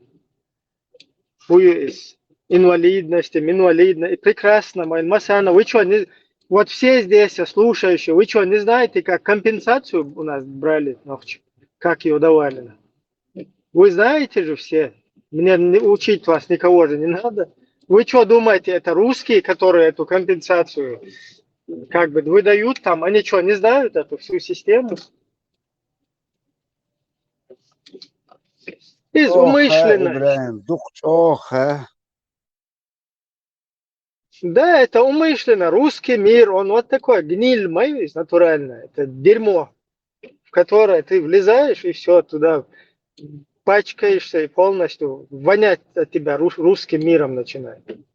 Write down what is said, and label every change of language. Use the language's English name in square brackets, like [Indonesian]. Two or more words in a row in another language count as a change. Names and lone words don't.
[Russian] инвалидности, и прекрасно, Масана, вы что, вот все здесь слушающие, вы что, не знаете, как компенсацию у нас брали ночью, как ее давали? Вы знаете же все, мне учить вас никого же не надо. Вы что думаете, это русские, которые эту компенсацию как бы выдают там, они что, не знают эту всю систему? Оха, Умышленно. [Chechen] Ибраим, дух оха. [Russian] Да, это умышленно. Русский мир, он вот такой, гниль майонез натуральная. Это дерьмо, в которое ты влезаешь и все, туда пачкаешься и полностью вонять от тебя русским миром начинает.